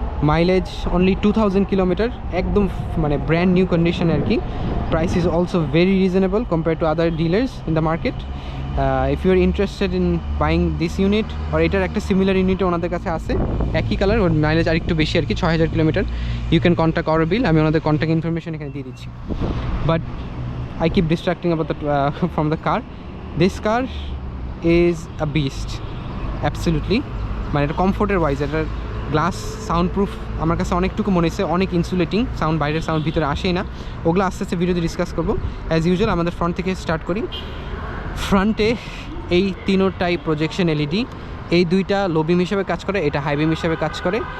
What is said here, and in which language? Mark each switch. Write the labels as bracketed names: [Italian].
[English] mileage only 2000 kilometre, [Bangla] একদম মানে [English] Brand new কন্ডিশনে আর কি। Price is also very reasonable compare to other dealers in the market. If you are interested in buying this unit, [Bangla] আর এটার একটা similar ইউনিটও ওনাদের কাছে আছে, একই কালার, ওর মাইলেজ আর একটু বেশি আর কি, 6000 kilometre. [English] you can contact our bill, [Bangla] আমি ওনাদের কন্ট্যাক্ট ইনফরমেশন এখানে দিয়ে দিচ্ছি। [English] But I keep distracting about the from the car. This car is a beast, absolutely. [Bangla] মানে এটা কমফোর্টের ওয়াইজ, এটার গ্লাস সাউন্ড প্রুফ আমার কাছে অনেকটুকু মনে হচ্ছে, অনেক ইনসুলেটিং সাউন্ড, বাইরের সাউন্ড ভিতরে আসেই না। ওগুলো আস্তে আস্তে ভিডিওতে ডিসকাস করবো। [English] as usual [Bangla] আমাদের ফ্রন্ট থেকে স্টার্ট করি। ফ্রন্টে এই তিনোটাই প্রজেকশন এলইডি, এই দুইটা লো বিম হিসেবে কাজ করে, এটা হাই বিম হিসেবে কাজ করে।